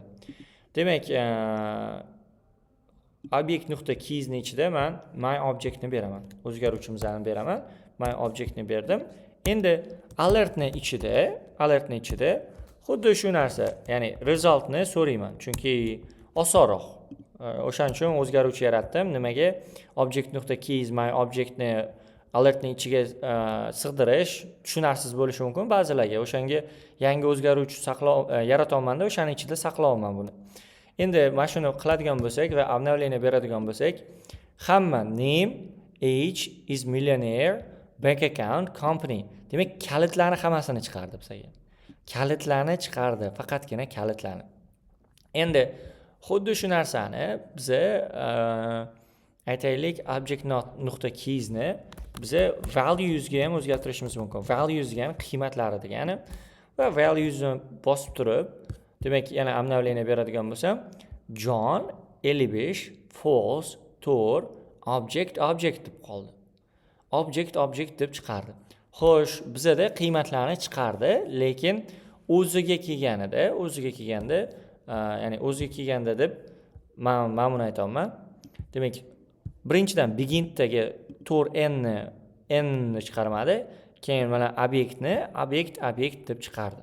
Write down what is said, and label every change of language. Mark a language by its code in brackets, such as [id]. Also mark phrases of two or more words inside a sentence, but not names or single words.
[uz] Demak, object.keysning ichida men [en] my objectni [uz] beraman. O'zgaruvchimizni beraman. [en] My objectni [uz] berdim. Endi alertning ichida xuddi shu narsa, ya'ni resultni so'rayman, chunki osonroq. O'shaning uchun o'zgaruvchi yaratdim. Nimaga? [en] Object.keys my objectni [uz] alertning ichiga sig'dirish tushunarsiz bo'lishi mumkin ba'zilarga. O'shanga yangi o'zgaruvchi yaratolmanda o'shaning ichida saqlayman buni. Endi mana shuni qiladigan bo'lsak va обновление beradigan bo'lsak, hamma [en] name, age, is millionaire, bank account, company. [uz] Demak, kalitlarni hammasini chiqardi bizga. Kalitlarni chiqardi, faqatgina kalitlarni. Endi xuddi shu narsani biz aytaylik object.keys ni biz values ga ham o'zgartirishimiz mumkin. Values ga ham qiymatlari degani va values ni bosib turib, demak, yana обновление beradigan bo'lsam, John 55 [en] false tour object [uz] deb qoldi. Object deb chiqardi. Xo'sh, bizada qiymatlarni chiqardi, lekin o'ziga kelganda, ya'ni o'ziga kelganda deb men buni aytaman. Demak, birinchidan begindagi tour n ni chiqarmadi, keyin mana obyekt deb chiqardi.